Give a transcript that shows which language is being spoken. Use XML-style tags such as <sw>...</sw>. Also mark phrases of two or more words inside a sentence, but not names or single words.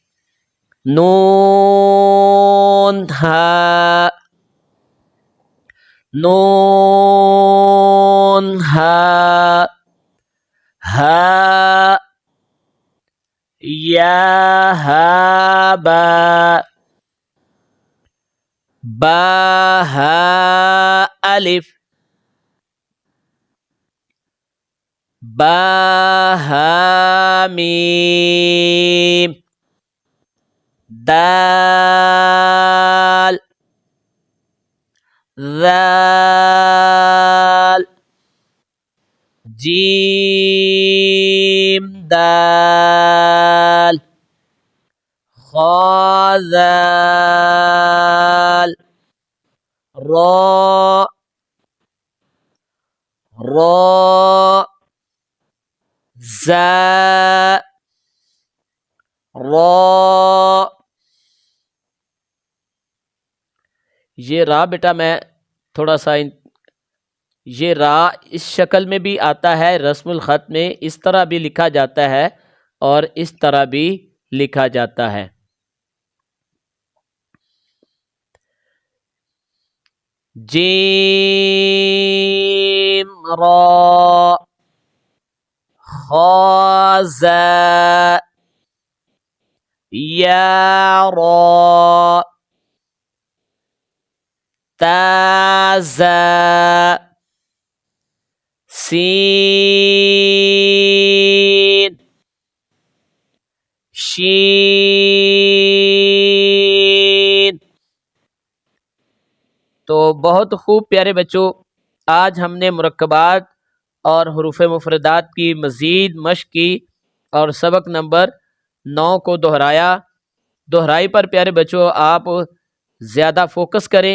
<ur>نون ہا نون ہا ہا یا ہا با با ہا الف با ہا میم دال ذال جیم دال خا ذال را را زا را. یہ را بیٹا میں تھوڑا سا یہ را اس شکل میں بھی آتا ہے رسم الخط میں، اس طرح بھی لکھا جاتا ہے اور اس طرح بھی لکھا جاتا ہے. جیم را خا زا یا را تا زا سین شین. تو بہت خوب پیارے بچوں آج ہم نے مرکبات اور حروف مفردات کی مزید مشق کی اور سبق نمبر 9 کو دہرائی پر پیارے بچوں آپ زیادہ فوکس کریں.</ur>